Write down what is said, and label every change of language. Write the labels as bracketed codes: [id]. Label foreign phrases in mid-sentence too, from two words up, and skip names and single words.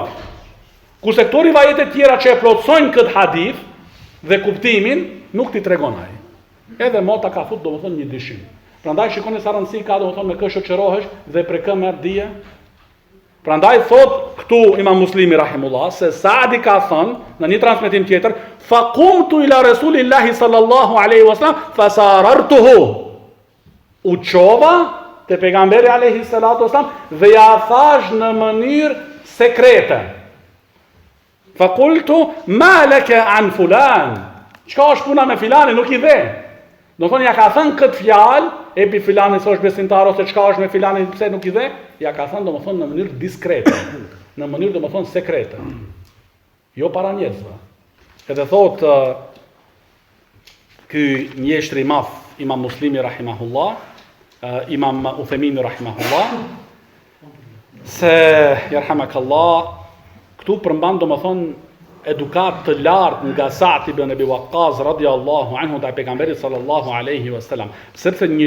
[sq] Kurse këto rivajete tjera që e plotësojnë këtë hadith dhe kuptimin, nuk ti tregon ai. Edhe mota ka fut domethënë një dyshim. Prandaj shikoni sa rëndësi ka domethënë me kë shoqërohesh dhe për kë merr dije. Prandaj thot këtu Imam Muslimi rahimullah se Saadi ka thënë në një transmetim tjetër, [ar] فقمت إلى رسول الله صلى الله عليه وسلم فساررته. [sq] U çova te pejgamberi [ar] عليه الصلاة والسلام [sq] dhe ja thash në mënyrë sekrete. [ar] فقلت ما لك عن فلان. [sq] Çka është puna me filanin, nuk I dhe. Do thonë ja ka thënë këtë fjalë, epi filanin se është besimtar ose çka është me filanin pse nuk I dhe, ja ka thënë domethënë në mënyrë diskrete, në mënyrë domethënë sekrete. Jo para njerëzve. Edhe thot ky mjeshtri I madh, Imam Muslimi rahimahullah, Imam Uthemini rahimahullah, se yarhamakallah, këtu përmban domethënë edukat të lartë nga Sa'd ibn Abi Waqqas [ar] رضي الله عنه [sq] te pejgamberi [ar] صلى الله عليه وسلم, [sq] sepse një